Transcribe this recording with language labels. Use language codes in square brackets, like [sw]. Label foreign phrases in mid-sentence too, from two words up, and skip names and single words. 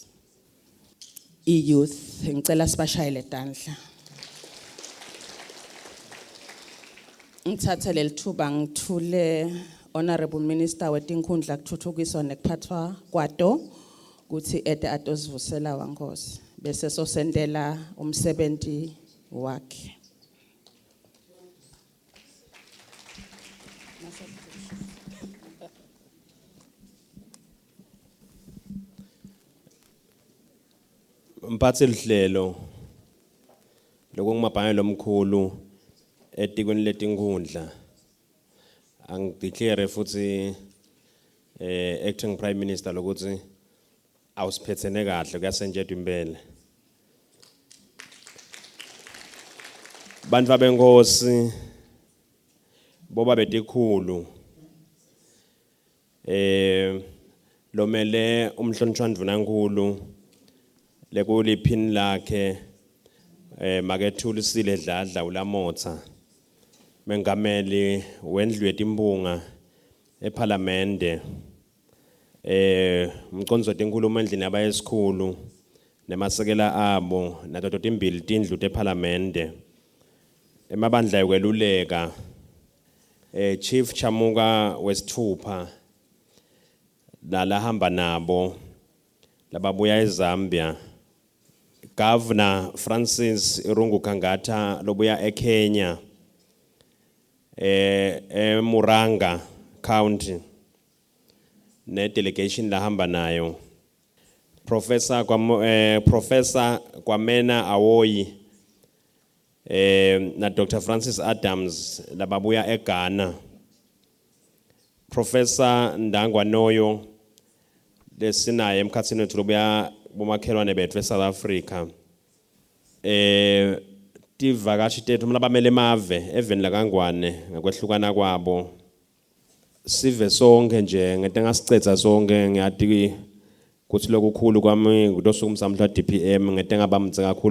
[ss] Youth, ngicela sibashayele tandla. Ngithathe lelithuba ngithule [en] Honorable Minister [ss] weTinkhundla kuthuthukiswa nekuphathwa kwato kuthi ede atosivusela wankosi bese sosendela umsebenzi wakhe. Mphatsi lihlelo lokungumabhanya lomkhulu etikweni letinkhundla angideclare futhi [en] acting prime minister [ss] lokuthi awusiphethene kahle kuyasenjetwa impela bantu abenkosi boba betikhulu lomele umhlonishwa ndvunankulu lekuliphini lakhe makethulisile dladla ulamotsa mengameli wendlu yetimbunga eParliamente umcondzo wetinkhulumo endlini yabayesikhulu nemasekela abo nato timbili tindlu teParliamente emabandla yokweluleka Chief Chamuka wesithupha nalahamba nabo lababuya eZambia Governor Francis Irungu Kangata lobuya eKenya Muranga County ne delegation lahamba nayo Professor Kwamena Awoyi na Dr. Francis Adams lababuya eGhana Professor Ndangwa Noyo lesinaye emkhatsini wethu lobuya bomakhelwane bethu eSouth Africa tivakashi tethu mlabamele emave eveni laKangwane ngakwehlukana kwabo sive sonke nje ngete ngasicetha sonke ngiyati kuthi lokukhulu kwami kutosukumisa mhla DPM ngete ngabamtse kakhulu